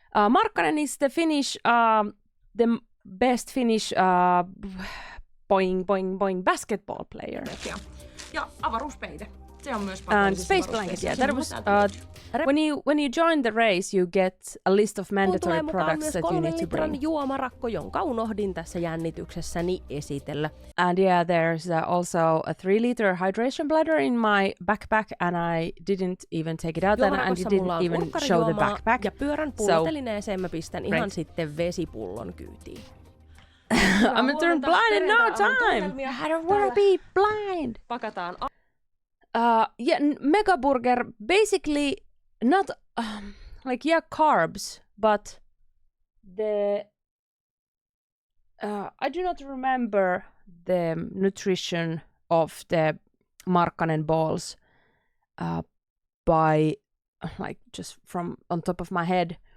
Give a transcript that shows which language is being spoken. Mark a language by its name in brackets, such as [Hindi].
[English] Markkanen is the Finnish, the best Finnish boing boing boing basketball player. [Finnish] Ja avaruuspeite. Se on myös [English] And space blanket, yeah. That was when you join the race, you get a list of mandatory products that you need to bring. [Finnish] Juomarakko, jonka unohdin tässä jännityksessäni esitellä. [English] And yeah, there's also a 3-liter hydration bladder in my backpack, and I didn't even take it out, and I didn't even show the backpack. [Finnish] Ja pyörän pullotelineeseen mä pistän ihan sitten vesipullon kyytiin. [English] I'm gonna turn blind in no time! I don't wanna be blind! [Finnish] Pakataan. [English] Yeah, Mega Burger, basically not carbs, but I do not remember the nutrition of the Markkanen balls by like just from on top of my head.